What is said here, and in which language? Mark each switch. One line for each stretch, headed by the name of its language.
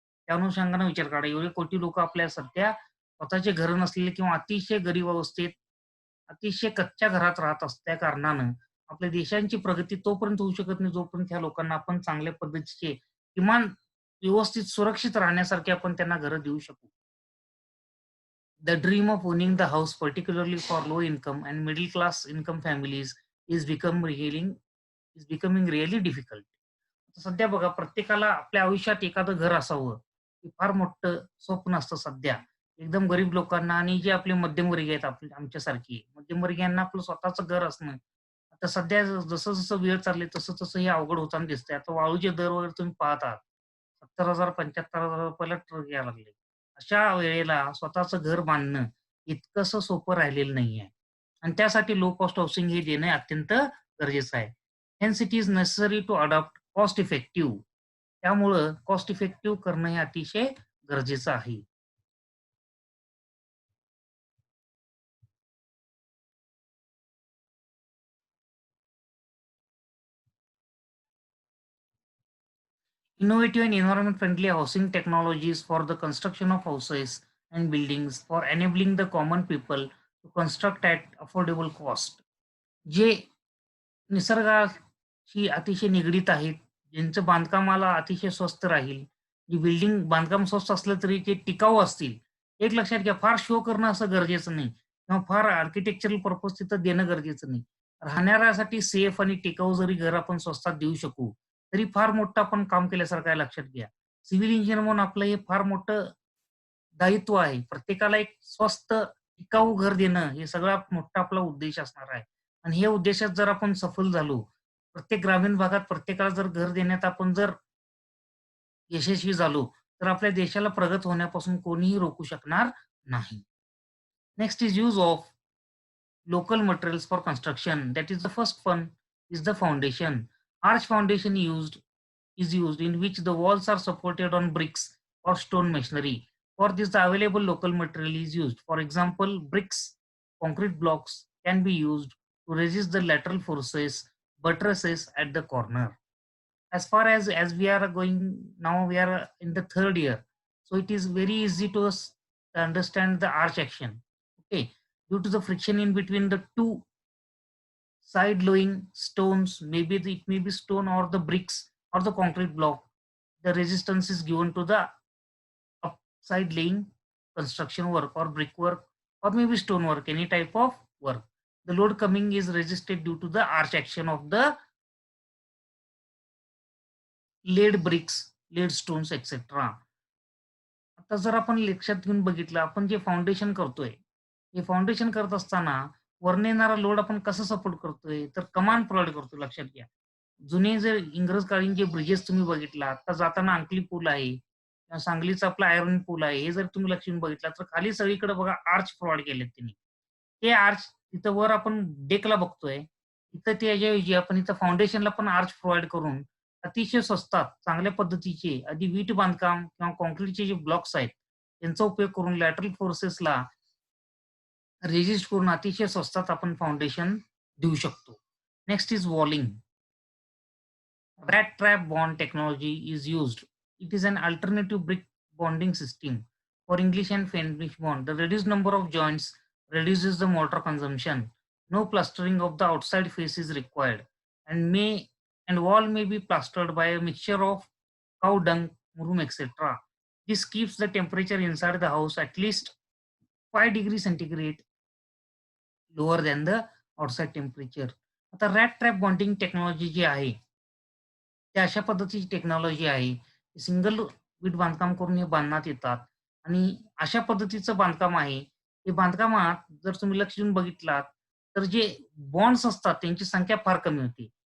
Marathi: त्या अनुषंगाने विचार करा. एवढे कोटी लोकं आपल्या सध्या स्वतःचे घरं नसलेले किंवा अतिशय गरीब अवस्थेत, अतिशय कच्च्या घरात राहत असल्या कारणानं आपल्या देशांची प्रगती तोपर्यंत होऊ शकत नाही, जोपर्यंत ह्या लोकांना आपण चांगल्या पद्धतीचे किमान व्यवस्थित सुरक्षित राहण्यासारखे आपण त्यांना घरं देऊ शकू.
English: The dream of owning the house, particularly for low income and middle class income families, is become reeling is becoming really difficult.
Marathi: सध्या बघा प्रत्येकाला आपल्या आयुष्यात एखादं घर असावं, हे फार मोठं स्वप्न असतं सध्या. एकदम गरीब लोकांना आणि जे आपले मध्यमवर्गीय आहेत आपले आमच्यासारखी, मध्यमवर्गीयांना आपलं स्वतःचं घर असणं. आता सध्या जसं-जसं वेळ चालली तसं-तसं हे अवघड होताना दिसतंय. आता वाळूचे दर वगैरे तुम्ही पाहत आहात. 70,000 ₹75,000 ला ट्रक यायला लागले. अशा वेळेला स्वतःचं घर बांधणं इतकंसं सोपं राहिलेलं नाहीये आणि त्यासाठी लो कॉस्ट हाउसिंग हे देणं अत्यंत गरजेचं आहे.
English: Hence it is necessary to adopt cost effective.
Marathi: त्यामुळं कॉस्ट इफेक्टिव्ह करणं हे अतिशय गरजेचं आहे.
English: Innovative and environment-friendly housing technologies for the construction of houses and buildings for enabling the common people to construct at affordable cost.
Marathi: जे निसर्गाशी अतिशय निगडीत आहेत, ज्यांचं बांधकामाला अतिशय स्वस्त राहील, जी बिल्डिंग बांधकाम स्वस्त असलं तरी ते टिकाऊ असतील. एक लक्षात घ्या, फार शो करणं असं गरजेचं नाही किंवा फार आर्किटेक्चरल पर्पज तिथं देणं गरजेचं नाही. राहणाऱ्यासाठी सेफ आणि टिकाऊ जरी घर आपण स्वस्तात देऊ शकू, तरी फार मोठं आपण काम केल्यासारखं आहे लक्षात घ्या. सिव्हिल इंजिनिअर म्हणून आपलं हे फार मोठं दायित्व आहे. प्रत्येकाला एक स्वस्त, टिकाऊ घर देणं हे सगळ्यात मोठा आपला उद्देश असणार आहे. आणि हे उद्देशात जर आपण सफल झालो, प्रत्येक ग्रामीण भागात प्रत्येकाला जर घर देण्यात आपण जर यशस्वी झालो, तर आपल्या देशाला प्रगत होण्यापासून कोणीही रोखू शकणार नाही.
English: Next is use of local materials for construction. That is the first one is the foundation. Arch foundation used in which the walls are supported on bricks or stone masonry. For this, the available local material is used. For example, bricks, concrete blocks can be used to resist the lateral forces, buttresses at the corner. As far as we are going now, we are in the third year, so it is very easy to us to understand the arch action. Okay, due to the friction in between the two side loading stones, it may be stone or the bricks or the concrete block, the resistance is given to the upside laying construction work or brickwork or maybe stone work, any type of work. The load coming is resisted due to the arch action of the laid bricks, laid stones etcetera.
Marathi: आता जर आपण लक्षात घेऊन बघितलं, आपण जे foundation करतोय, हे फाउंडेशन करत असताना वरनं येणारा लोड आपण कसं सपोर्ट करतोय, तर कमान प्रोव्हाईड करतो लक्षात घ्या. जुने जर इंग्रजकालीन जे ब्रिजेस तुम्ही बघितला, आता जाताना अंकली पूल आहे किंवा सांगलीचा आपला आयर्न पूल आहे, हे जर तुम्ही लक्ष देऊन बघितला, तर खाली सगळीकडे बघा आर्च प्रोव्हाईड केलेत त्यांनी. ते आर्च तिथं वर आपण डेकला बघतोय, तिथं त्याच्याऐवजी आपण इथं फाउंडेशनला पण आर्च प्रोव्हाईड करून अतिशय स्वस्तात चांगल्या पद्धतीचे आधी वीट बांधकाम किंवा काँक्रीटचे जे ब्लॉक्स आहेत, त्यांचा उपयोग करून लॅटरल फोर्सेसला रेजिस्ट करून अतिशय स्वस्तात आपण फाउंडेशन देऊ शकतो.
English: Next is walling. Rat trap bond technology is used. It is an alternative brick bonding system for English and Flemish bond. The reduced number of joints reduces the mortar consumption. No plastering of the outside face is required, and wall may be plastered by a mixture of cow dung, murum, etc. This keeps the temperature inside the house at least 5 degrees centigrade lower than the outside temperature.
Marathi: आता rat trap bonding technology जी आहे, त्या अशा पद्धतीची technology आहे. Single वीट बांधकाम करून हे बांधण्यात येतात आणि अशा पद्धतीचं बांधकाम आहे. हे बांधकामात जर तुम्ही लक्ष देऊन बघितलात, तर जे बॉन्ड्स असतात त्यांची संख्या फार कमी होती.